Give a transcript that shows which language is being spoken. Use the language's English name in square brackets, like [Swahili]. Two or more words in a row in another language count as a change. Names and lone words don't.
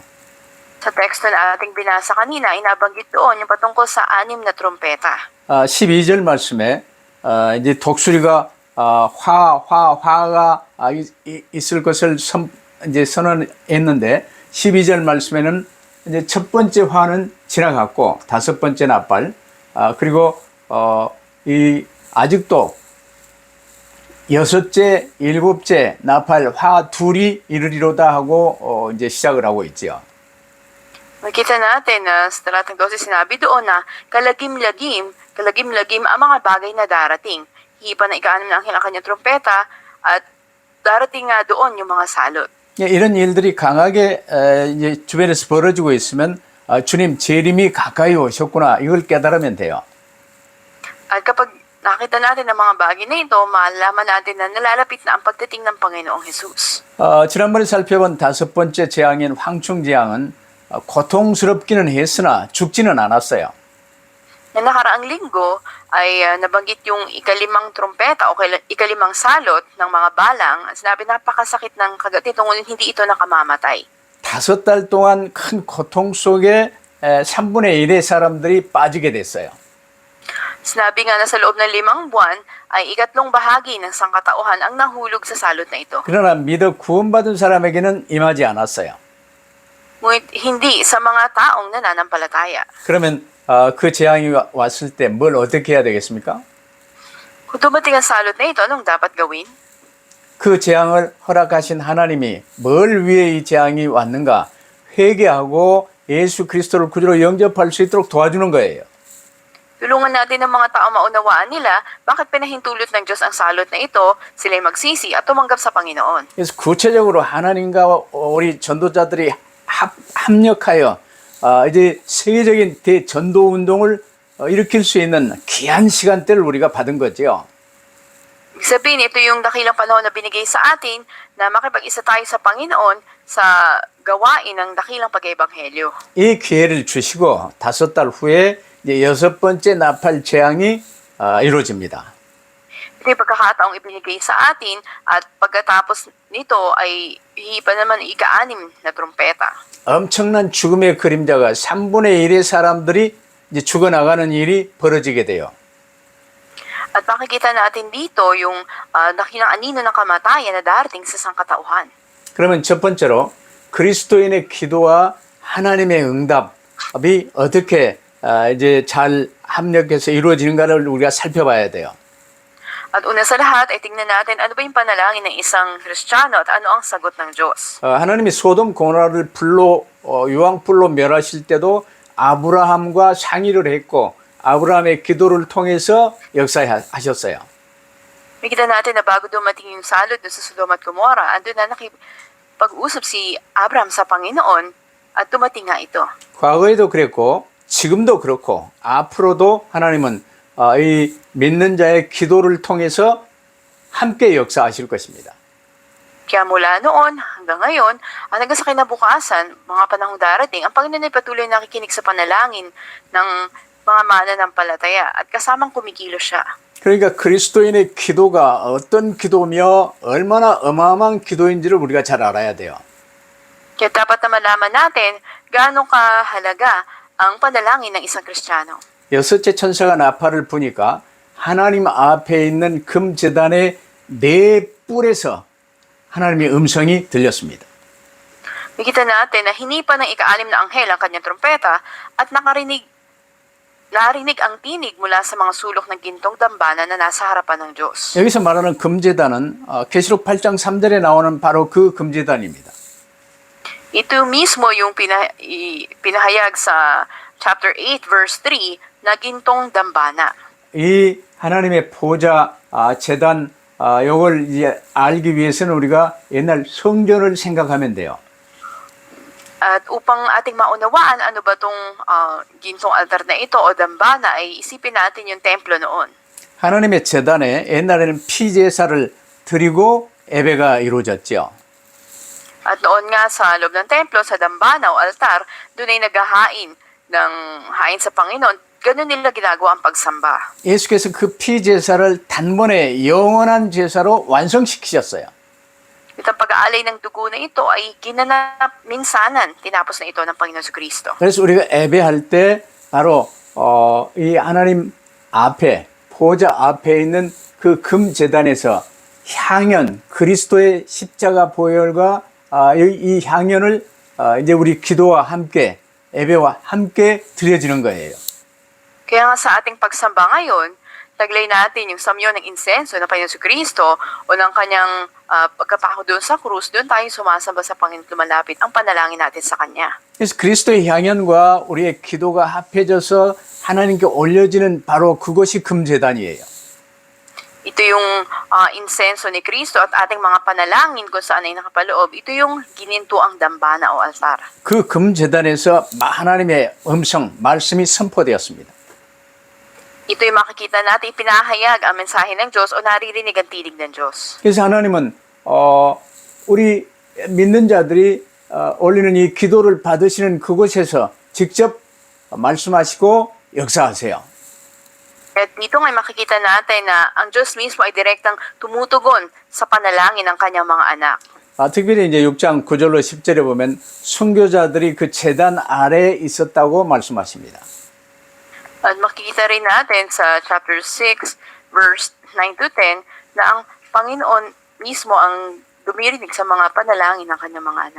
[Filipino] Sa teksto na ating binasa kanina, ay nabanggit doon yung patungkol sa 6 na trompeta. [Korean] 12절 말씀에 이제 독수리가 화가 있을 것을 이제 선언했는데 12절 말씀에는 이제 첫 번째 화는 지나갔고 다섯 번째 나팔 그리고 이 아직도 여섯째, 일곱째 나팔 화 둘이 이르리로다 하고 이제 시작을 하고 있죠. [Filipino] Makita natin na sa talatang 12 sinabi doon na kalagim-lagim ang mga bagay na darating. Hipa na ika-6 na ang kanyang trompeta at darating nga doon yung mga salot. [Korean] 이런 일들이 강하게 이제 주변에서 벌어지고 있으면 주님 재림이 가까이 오셨구나 이걸 깨달으면 돼요. [Filipino] At kapag nakita natin ang mga bagay na ito, malaman natin na nalalapit na ang pagdating ng Panginoong Jesus. [Korean] 지난번에 살펴본 다섯 번째 재앙인 황충재앙은 고통스럽기는 했으나 죽지는 않았어요. [Filipino] Na nakaraang linggo ay nabanggit yung ika-5 trompeta o ika-5 salot ng mga balang. Sinabi napakasakit ng kagatin ngunit hindi ito nakamamatay. [Korean] 5달 동안 큰 고통 속에 3분의 1의 사람들이 빠지게 됐어요. [Filipino] Sinabi nga na sa loob ng 5 buwan ay 2/3 bahagi ng sangkatauhan ang nahulog sa salot na ito. [Korean] 그러나 믿어 구원받은 사람에게는 임하지 않았어요. [Filipino] Ngunit hindi sa mga taong nananampalataya. [Korean] 그러면 그 재앙이 왔을 때 뭘 어떻게 해야 되겠습니까? [Filipino] Kung dumating ang salot na ito, anong dapat gawin? [Korean] 그 재앙을 허락하신 하나님이 뭘 위해 이 재앙이 왔는가 회개하고 예수 그리스도를 구주로 영접할 수 있도록 도와주는 거예요. [Filipino] Tulungan natin ang mga tao maunawaan nila bakit pinahintulot ng Diyos ang salot na ito, sila'y magsisi at tumanggap sa Panginoon. [Korean] 그래서 구체적으로 하나님과 우리 전도자들이 합력하여 이제 세계적인 대전도 운동을 일으킬 수 있는 귀한 시간대를 우리가 받은 거죠. [Filipino] Ibig sabihin, ito yung dakilang panahon na binigay sa atin na makipag-isa tayo sa Panginoon sa gawain ng dakilang pag-ebanghelyo. [Korean] 이 기회를 주시고 5달 후에 이제 6번째 나팔 재앙이 이루어집니다. [Filipino] Ito yung pagkakataong ibinigay sa atin at pagkatapos nito ay hihipa naman ika-6 na trompeta. [Korean] 엄청난 죽음의 그림자가 3분의 1의 사람들이 이제 죽어나가는 일이 벌어지게 돼요. [Filipino] At makikita natin dito yung dakilang anino ng kamatayan na darating sa sangkatauhan. [Korean] 그러면 첫 번째로 그리스도인의 기도와 하나님의 응답이 어떻게 이제 잘 합력해서 이루어지는가를 우리가 살펴봐야 돼요. [Filipino] At una sa lahat ay tingnan natin ano ba yung panalangin ng isang Kristiyano at ano ang sagot ng Diyos. [Korean] 하나님이 소돔 고모라를 불로 유황불로 멸하실 때도 아브라함과 상의를 했고 아브라함의 기도를 통해서 역사하셨어요. [Filipino] Makita natin na bago dumating yung salot doon sa Sodom at Gomora, andun na nakipag-usap si Abraham sa Panginoon at dumating nga ito. [Korean] 과거에도 그랬고 지금도 그렇고 앞으로도 하나님은 이 믿는 자의 기도를 통해서 함께 역사하실 것입니다. [Filipino] Kaya mula noon hanggang ngayon, hanggang sa kinabukasan, mga panahong darating, ang Panginoon ay patuloy nakikinig sa panalangin ng mga mananampalataya at kasamang kumikilos siya. [Korean] 그러니까 그리스도인의 기도가 어떤 기도며 얼마나 어마어마한 기도인지를 우리가 잘 알아야 돼요. [Filipino] Kaya dapat na malaman natin gaano kahalaga ang panalangin ng isang Kristiyano. [Korean] 여섯째 천사가 나팔을 부니까 하나님 앞에 있는 금제단의 네 뿔에서 하나님의 음성이 들렸습니다. [Filipino] Makita natin na hinipa ng ika-6 na anghel ang kanyang trompeta at narinig ang tinig mula sa mga sulok ng gintong dambana na nasa harapan ng Diyos. [Korean] 여기서 말하는 금제단은 계시록 8장 3절에 나오는 바로 그 금제단입니다. [Filipino] Ito mismo yung pinahayag sa [English] chapter 8 verse 3 [Filipino] na gintong dambana. [Korean] 이 하나님의 보좌 제단 요걸 이제 알기 위해서는 우리가 옛날 성전을 생각하면 돼요. [Filipino] At upang ating maunawaan ano ba tong gintong altar na ito o dambana ay isipin natin yung templo noon. [Korean] 하나님의 제단에 옛날에는 피제사를 드리고 예배가 이루어졌죠. [Filipino] At noon nga sa loob ng templo, sa dambana o altar, doon ay naghahain ng hain sa Panginoon. Ganun nila ginagawa ang pagsamba. [Korean] 예수께서 그 피제사를 단번에 영원한 제사로 완성시키셨어요. [Filipino] Itong pag-aalay ng dugo na ito ay ginanap minsanan, tinapos na ito ng Panginoon sa Kristo. [Korean] 그래서 우리가 예배할 때 바로 이 하나님 앞에 보좌 앞에 있는 그 금제단에서 향연 그리스도의 십자가 보혈과 이 향연을 이제 우리 기도와 함께 예배와 함께 드려지는 거예요. [Filipino] Kaya nga sa ating pagsamba ngayon, taglay natin yung samyo ng insenso ng Panginoon sa Kristo o ng kanyang pagkapako doon sa krus, doon tayo sumasamba sa Panginoon, lumalapit ang panalangin natin sa Kanya. [Korean] 그래서 그리스도의 향연과 우리의 기도가 합해져서 하나님께 올려지는 바로 그것이 금제단이에요. [Filipino] Ito yung insenso ni Kristo at ating mga panalangin kung saan ay nakapaloob. Ito yung ginintuang dambana o altar. [Korean] 그 금제단에서 하나님의 음성, 말씀이 선포되었습니다. [Filipino] Ito yung makikita natin, pinahayag ang mensahe ng Diyos o naririnig ang tinig ng Diyos. [Korean] 그래서 하나님은 우리 믿는 자들이 올리는 이 기도를 받으시는 그곳에서 직접 말씀하시고 역사하세요. [Filipino] At dito ngay makikita natin na ang Diyos mismo ay direktang tumutugon sa panalangin ng kanyang mga anak. [Korean] 특별히 이제 6장 9절로 10절에 보면 순교자들이 그 제단 아래에 있었다고 말씀하십니다. [Filipino] At makikita rin natin sa [English] chapter 6, verse 9 to 10, [Filipino] na ang Panginoon mismo ang dumirinig sa mga panalangin ng kanyang mga anak.